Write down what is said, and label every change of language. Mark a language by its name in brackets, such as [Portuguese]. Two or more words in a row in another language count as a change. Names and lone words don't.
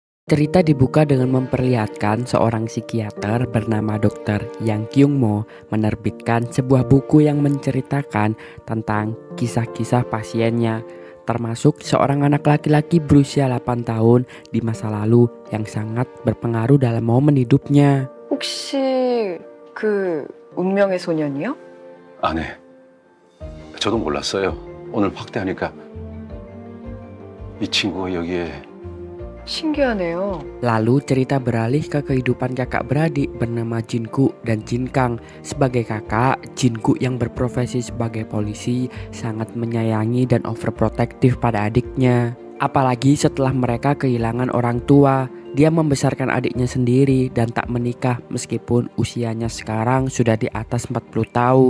[Indonesian] Cerita dibuka dengan memperlihatkan seorang psikiater bernama Dr. Yang Kyung Mo menerbitkan sebuah buku yang menceritakan tentang kisah-kisah pasiennya, termasuk seorang anak laki-laki berusia 8 tahun di masa lalu yang sangat berpengaruh dalam momen hidupnya. [Korean] 혹시 그 운명의 소년이요? 아, 네. 저도 몰랐어요. 오늘 확대하니까 이 친구가 여기에. 신기하네요. [Indonesian] Lalu cerita beralih ke kehidupan kakak beradik bernama Jinku dan Jinkang. Sebagai kakak, Jinku yang berprofesi sebagai polisi sangat menyayangi dan overprotektif pada adiknya. Apalagi setelah mereka kehilangan orang tua, dia membesarkan adiknya sendiri dan tak menikah meskipun usianya sekarang sudah di atas 40 tahun.